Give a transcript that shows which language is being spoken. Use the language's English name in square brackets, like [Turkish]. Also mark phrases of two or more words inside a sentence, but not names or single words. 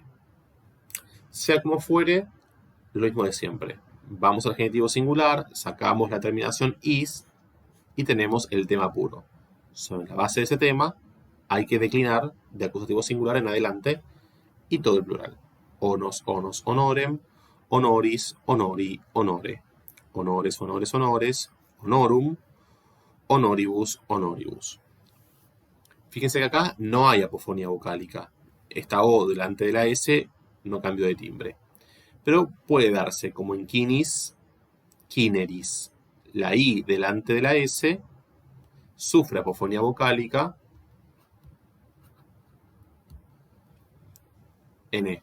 [Spanish] Sea como fuere, lo mismo de siempre. Vamos al genitivo singular, sacamos la terminación is y tenemos el tema puro. Sobre la base de ese tema, hay que declinar de acusativo singular en adelante y todo el plural. [Latin] Onos, onos, honorem, honoris, honori, honore. Honores, honores, honores, honorum, honoribus, honoribus. [Spanish] Fíjense que acá no hay apofonía vocálica. Esta O delante de la S no cambió de timbre. Pero puede darse, como en [Latin] quinis, quineris. [Spanish] La I delante de la S sufre apofonía vocálica en E.